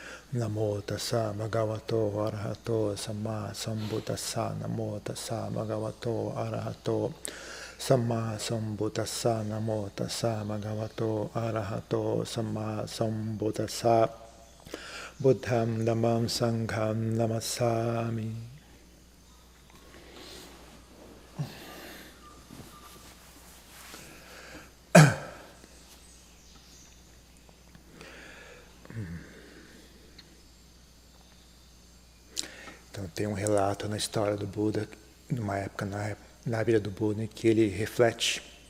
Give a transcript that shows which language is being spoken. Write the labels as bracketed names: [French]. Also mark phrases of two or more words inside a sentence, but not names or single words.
[Pali] Namo tassa bhagavato arahato samma sambuddhassa. Namo tassa bhagavato arahato samma sambuddhassa. Namo tassa bhagavato arahato samma sambuddhassa. Buddham dhammam sangham namassami. [Portuguese] Então tem um relato na história do Buda, numa época na vida do Buda, em que ele reflete